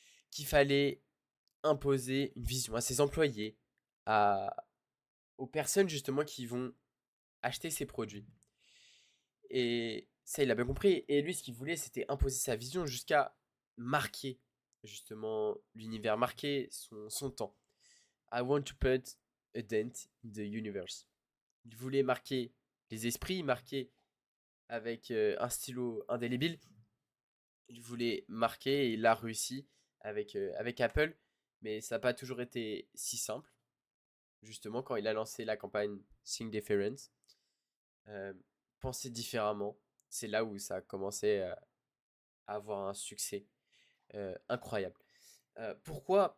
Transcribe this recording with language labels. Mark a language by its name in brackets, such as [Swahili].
[French] Qu'il fallait imposer une vision à ses employés, à, aux personnes justement qui vont acheter ses produits. Et ça, il a bien compris. Et lui, ce qu'il voulait, c'était imposer sa vision jusqu'à marquer justement l'univers, marquer son temps. [English] I want to put a dent in the universe. [French] Il voulait marquer les esprits, marquer avec un stylo indélébile. Il voulait marquer et il a réussi avec Apple. Mais ça n'a pas toujours été si simple. Justement, quand il a lancé la campagne Think Different, euh, penser différemment, c'est là où ça a commencé à avoir un succès incroyable. Pourquoi?